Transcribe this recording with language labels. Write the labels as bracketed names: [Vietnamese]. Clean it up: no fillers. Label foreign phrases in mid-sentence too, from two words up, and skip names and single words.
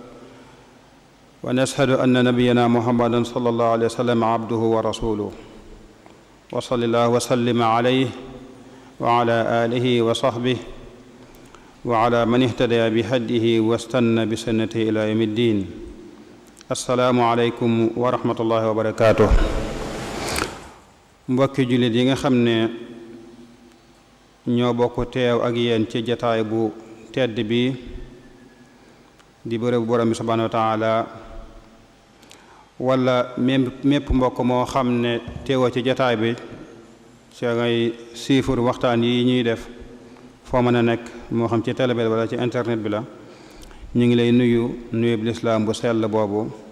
[Arabic] ونشهد أن نبينا محمدا صلى الله عليه وسلم عبده ورسوله وصلى الله وسلم عليه وعلى آله وصحبه وعلى من اهتدى بهديه واستنى بسنته إلى يوم الدين السلام عليكم ورحمة الله وبركاته [Wolof] mbokki jullit yi nga xam ne ñoo bokk teew ak yéen ci jataay bu tedd bi di bërëb borom bi [Arabic] سبحانه وتعالى [Wolof] wala mépp mbokk moo xam ne teewoo ci jataay bi ci ngay siifur waxtaan yi ñuy def foo mën a nekk moo xam ci télé bi wala ci internet bi la ñu ngi lay nuyu bi lislaam bu sell boobu